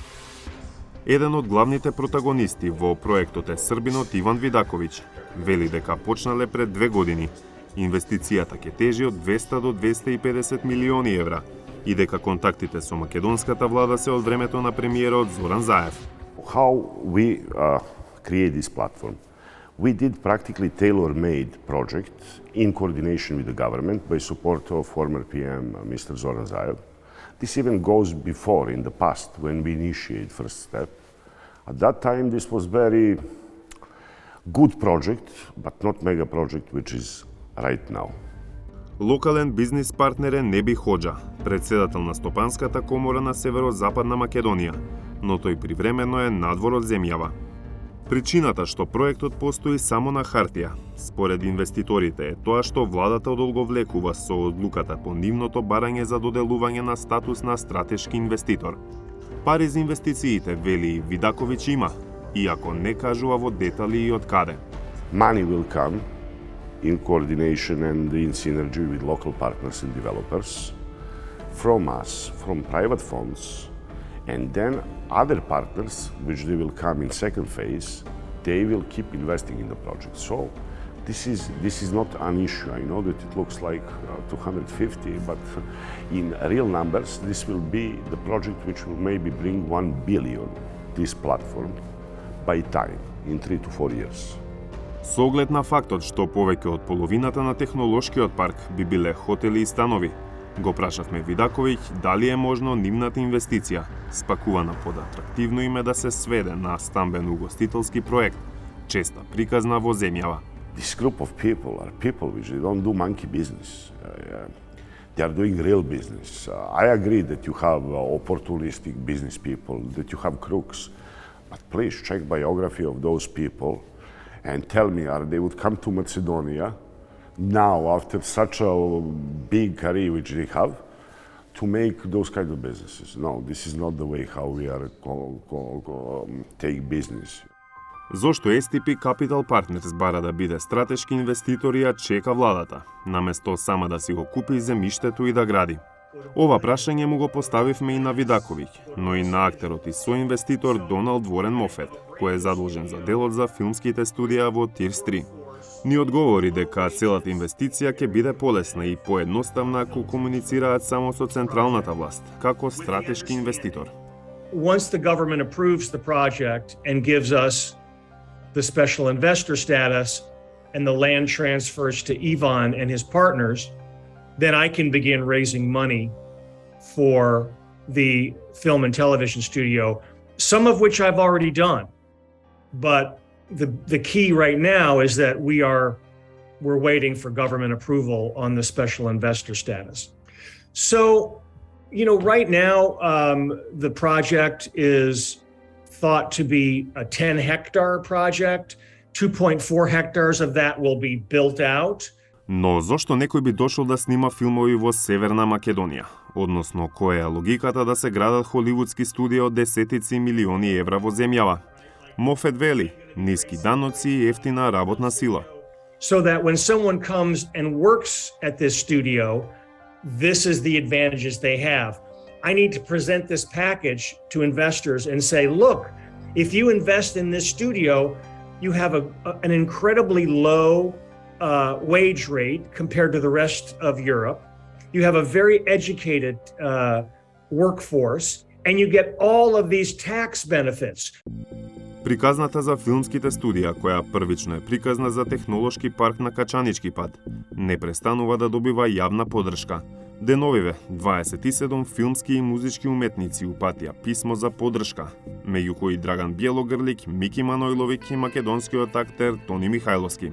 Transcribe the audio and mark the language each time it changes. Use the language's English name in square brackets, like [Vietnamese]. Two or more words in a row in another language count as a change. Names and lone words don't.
[Macedonian] Еден од главните протагонисти во проектот е србинот Иван Видаковиќ. Вели дека почнале пред 2 години. Инвестицијата ќе тежи од 200 до 250 милиони евра и дека контактите со македонската влада се од времето на премиерот Зоран Заев. [English] How we create this platform? We did practically tailor-made project in coordination with the government by support of former PM Mr. Zoran Zaev. This even goes before in the past when we initiated first step. At that time this was very good project, but not mega project which is right now. [Macedonian] Локален бизнис партнер е Неби Хоџа, председател на Стопанската комора на Северо-Западна Македонија, но тој привремено е надвор од земјава. Причината што проектот постои само на хартија, според инвеститорите, е тоа што владата одолговлекува со одлуката по нивното барање за доделување на статус на стратешки инвеститор. Пари за инвестициите, вели Видаковиќ, има, иако не кажува во детали и од каде. [English] Money will come in coordination and in synergy with local partners and developers, from us, from private funds, and then other partners, which they will come in second phase, they will keep investing in the project. So this is not an issue. I know that it looks like 250, but in real numbers, this will be the project which will maybe bring 1 billion, this platform, by time, in 3 to 4 years. [Macedonian] Со оглед на фактот што повеќе од половината на технолошкиот парк би биле хотели и станови, го прашавме Видаковиќ дали е можно нивната инвестиција, спакувана под атрактивно име, да се сведе на стамбен угостителски проект, честа приказна во земјава. [English] This group of people are people which they don't do monkey business. They are doing real business. I agree that you have opportunistic business people, that you have crooks, but please check biography of those people and tell me, they would come to Macedonia now after such a big career which they have to make those kind of businesses. No, this is not the way how we are take business. [Macedonian] Зошто STP Capital Partners бара да биде стратешки инвеститор и ја чека владата, наместо сама да си го купи земјиштето и да гради? Ова прашање му го поставивме и на Видаковиќ, но и на актерот и соинвеститор Доналд Ворен Мофет, кој е задолжен за делот за филмските студија во Тирс 3. Ни одговори дека целата инвестиција ќе биде полесна и поедноставна ако комуницираат само со централната власт, како стратешки инвеститор. [English] Once the government approves the project and gives us the special investor status and the land transfers to Ivan and his partners, then I can begin raising money for the film and television studio, some of which I've already done. But the key right now is that we're waiting for government approval on the special investor status. So, right now, the project is thought to be a 10-hectare project. 2.4 hectares of that will be built out. [Macedonian] Но зошто некој би дошол да снима филмови во Северна Македонија? Односно, која е логиката да се градат холивудски студија од десетици милиони евра во земјава? Мофет вели, ниски даноци и ефтина работна сила. [English] So that when someone comes and works at this studio, this is the advantages they have. I need to present this package to investors and say, look, if you invest in this studio, you have an incredibly low wage rate compared to the rest of Europe. You have a very educated workforce, and you get all of these tax benefits. [Macedonian] Приказната за филмските студија, која првично е приказна за технолошки парк на Качанички пат, не престанува да добива јавна подршка. Деновиве, 27 филмски и музички уметници упатија писмо за подршка, меѓу кои Драган Бјелогрлик, Мики Манојловиќ и македонскиот актер Тони Михајловски.